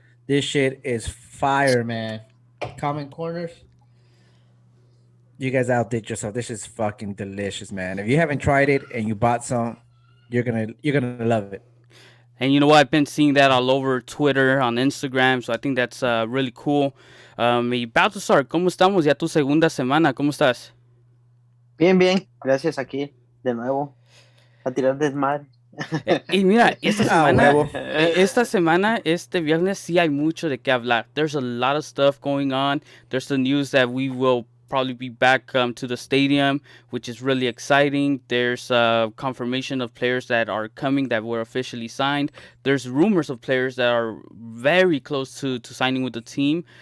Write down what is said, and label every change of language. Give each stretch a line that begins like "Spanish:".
English: This shit is fire, man. Common Corners. You guys outdid yourself. This is fucking delicious, man. If you haven't tried it and you bought some, you're gonna love it. And you know what? I've been seeing that all over Twitter, on Instagram, so I think that's really cool.
Spanish: Y Baltasar, ¿cómo estamos? Ya tu segunda semana, ¿cómo estás? Bien, bien, gracias aquí de nuevo a tirar desmadre. Y mira, huevo. esta semana, este viernes, sí hay mucho de qué hablar.
English: There's a lot of stuff going on. There's the news that we will probably be back to the stadium, which is really exciting. There's confirmation of players that are coming that were officially signed. There's rumors of players that are very close to signing with the team.